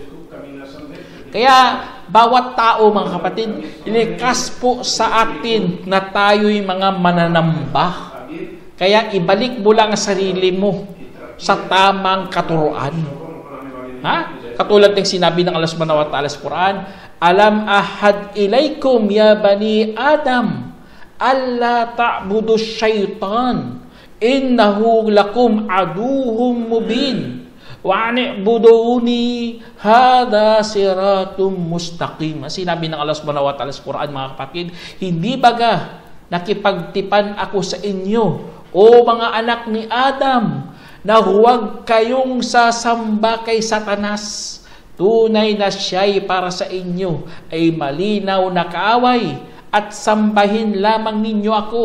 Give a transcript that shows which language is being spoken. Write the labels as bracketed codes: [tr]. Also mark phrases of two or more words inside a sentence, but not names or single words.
[tl] Kaya bawat tao mga kapatid, ilikas po sa atin na tayo'y mga mananamba. Kaya ibalik mo lang ang sarili mo sa tamang katuruan. Katulad ng sinabi ng Allah [ar] سبحانه وتعالى [tl] sa Quran, [ar] ألم أعهد إليكم يا بني آدم ألا تعبدوا الشيطان إنه لكم عدو مبين وأن اعبدوني هذا صراط مستقيم. [tl] Sinabi ng Allah [ar] سبحانه وتعالى [tl] sa Quran, mga kapatid, hindi baga nakipagtipan ako sa inyo, o mga anak ni Adam, na huwag kayong sasamba kay Satanas. Tunay na siya'y para sa inyo ay malinaw na kaaway at sambahin lamang ninyo ako.